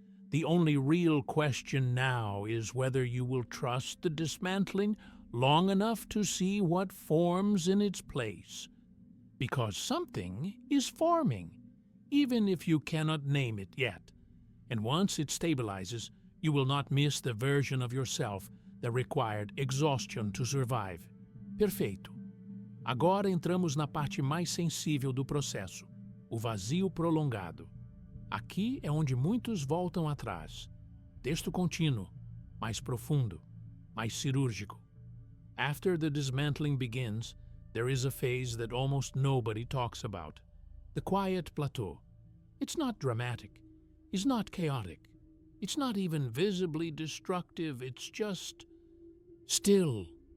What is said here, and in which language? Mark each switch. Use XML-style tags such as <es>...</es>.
<en>The only real question now is whether you will trust the dismantling long enough to see what forms in its place. Because something is forming, even if you cannot name it yet. And once it stabilizes, you will not miss the version of yourself that required exhaustion to survive.</en> <pt>Perfeito. Agora entramos na parte mais sensível do processo, o vazio prolongado. Aqui é onde muitos voltam atrás. Texto contínuo, mais profundo, mais cirúrgico.</pt> <en>After the dismantling begins, there is a phase that almost nobody talks about. The quiet plateau. It's not dramatic. It's not chaotic. It's not even visibly destructive. It's just still.</en>